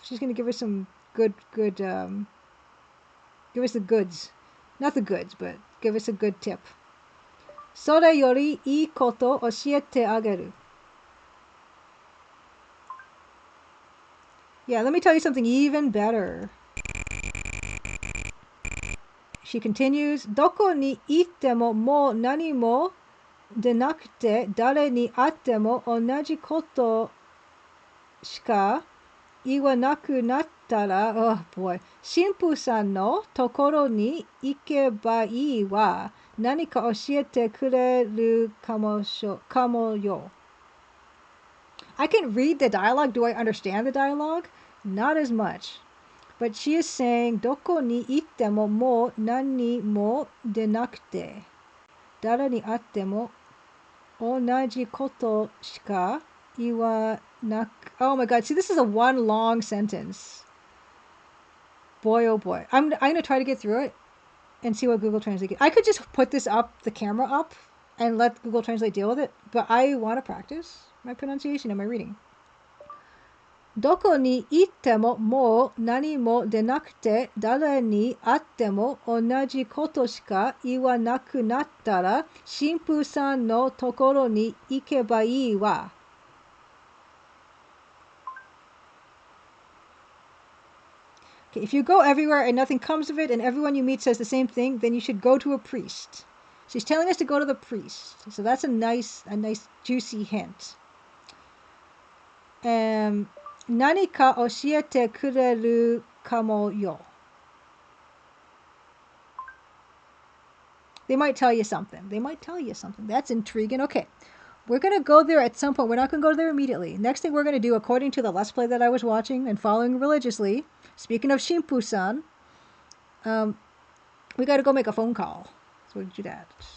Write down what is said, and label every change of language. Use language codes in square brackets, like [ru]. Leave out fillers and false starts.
[en] She's gonna give us some good give us the goods. Not the goods, but give us a good tip. [ja] Sore yori ii koto oshiete ageru. [en] Yeah, let me tell you something even better. She continues, [ja] どこに行ってももう何もでなくて、誰に会っても同じことしか言わなくなったら、 [en] oh boy、 [ja] 神父さんのところに行けばいいわ。何か教えてくれるかもよ。 [en] I can read the dialogue. Do I understand the dialogue? Not as much. But she is saying, [ja] どこに行ってももう何もでなくて、誰に会っても同じことしか言わなく。 [en] Oh my god, see, this is a one long sentence. Boy, oh boy. I'm going to try to get through it and see what Google Translate. I could just put this up, the camera up, and let Google Translate deal with it, but I want to practice my pronunciation and my reading. [ja] どこに行ってももう何もでなくて、誰に会っても同じことしか言わなくなったら、神父さんのところに行けばいいわ。 [en] Okay, if you go everywhere and nothing comes of it and everyone you meet says the same thing, then you should go to a priest. She's telling us to go to the priest. So that's a nice juicy hint. [ja] 何か教えてくれるかもよ。 [en] They might tell you something. That's intriguing. Okay, we're going to go there at some point. We're not going to go there immediately. Next thing we're going to do, according to the Let's Play that I was watching and following religiously, speaking of Shimpu-san, we got to go make a phone call. So we'll do that.